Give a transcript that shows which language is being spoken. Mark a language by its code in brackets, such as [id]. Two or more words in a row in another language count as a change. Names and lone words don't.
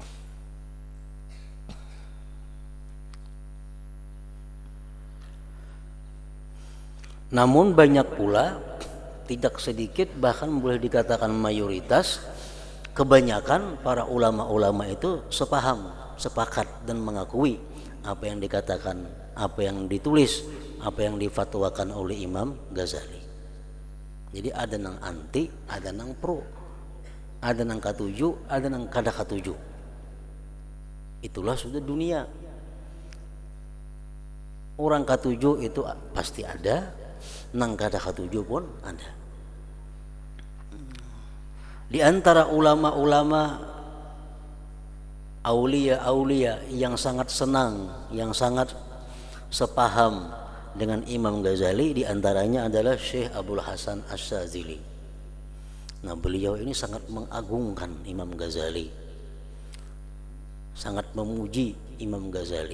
[id] Namun banyak pula, tidak sedikit, bahkan boleh dikatakan mayoritas, kebanyakan para ulama-ulama itu sepaham, sepakat dan mengakui apa yang dikatakan, apa yang ditulis, apa yang difatwakan oleh Imam Ghazali. [bjn] Jadi ada nang anti, ada nang pro, ada nang katuju, ada nang kada katuju. [id] Itulah sudah dunia. [bjn] Orang katuju itu pasti ada, nang kada katuju pun ada. [id] Di antara ulama-ulama aulia-aulia yang sangat senang, yang sangat sepaham dengan Imam Ghazali, di antaranya adalah Syekh Abdul Hasan Asy-Syadzili. Nah, beliau ini sangat mengagungkan Imam Ghazali, sangat memuji Imam Ghazali.